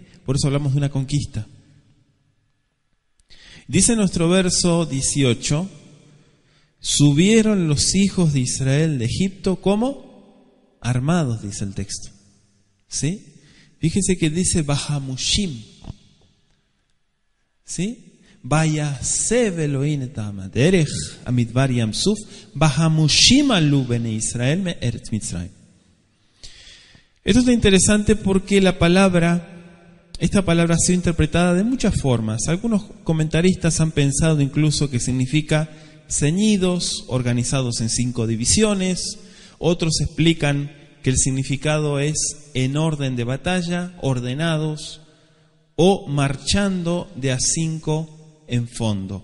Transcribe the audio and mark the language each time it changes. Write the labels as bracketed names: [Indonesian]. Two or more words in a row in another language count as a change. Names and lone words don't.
[Spanish] Por eso hablamos de una conquista. Dice nuestro verso 18, subieron los hijos de Israel de Egipto, ¿cómo? armados, dice el texto. ¿Sí? Fíjense que dice Bahamushim. ¿Sí? [Hebrew] ויסב אלהים את הדרך המדבר ים סוף וחמשים עלו בני ישראל מארץ מצרים. [Spanish] Esto es interesante porque esta palabra ha sido interpretada de muchas formas. Algunos comentaristas han pensado incluso que significa ceñidos, organizados en 5 divisiones. Otros explican que el significado es en orden de batalla, ordenados, o marchando de a 5 en fondo.